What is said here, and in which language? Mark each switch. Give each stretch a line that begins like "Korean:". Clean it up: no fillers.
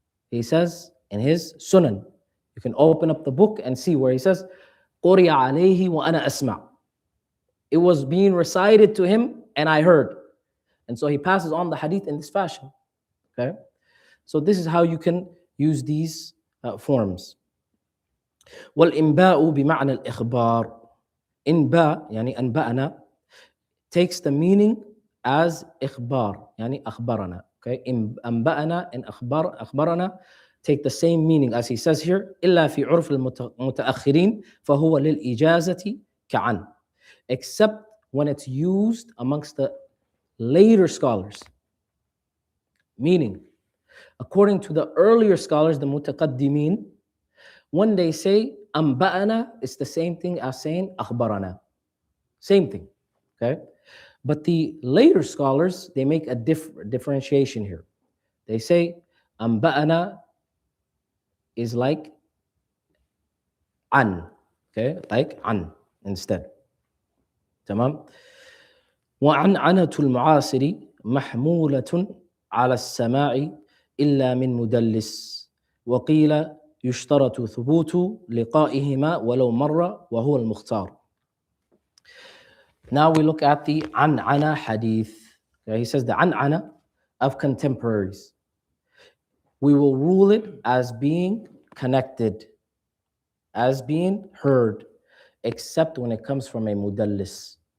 English: He says in his sunan, you can open up the book and see where he says,
Arabic: قُرِيَ عَلَيْهِ وَأَنَا أَسْمَعُ.
English: It was being recited to him and I heard. And so he passes on the hadith in this fashion. Okay? So this is how you can use these forms.
Arabic: وَالْإِنْبَاءُ بِمَعْنَى الْإِخْبَارِ. إنباء, يعني أنبأنا,
English: takes the meaning as
Arabic: إخبار, يعني أخبرنا.
English: Okay? أنبأنا and أخبرنا take the same meaning as he says here.
Arabic: إلا في عرف المتأخرين فهو للإجازة كعن.
English: Except when it's used amongst the later scholars. Meaning, according to the earlier scholars, the mutaqaddimin, when they say أنبأنا, it's the same thing as saying أخبرنا. Same thing. Okay? But the later scholars, they make a differentiation here. They say أنبأنا is like an, okay, like an instead.
Arabic: تمام. وعنعنة المعاصر محمولة على السماع إلا من مدلس وقيل يشترط ثبوت لقائهما ولو مرة وهو المختار.
English: Now we look at the an'ana hadith. Okay, he says the an'ana of contemporaries. We will rule it as being connected, as being heard, except when it comes from a mudallis.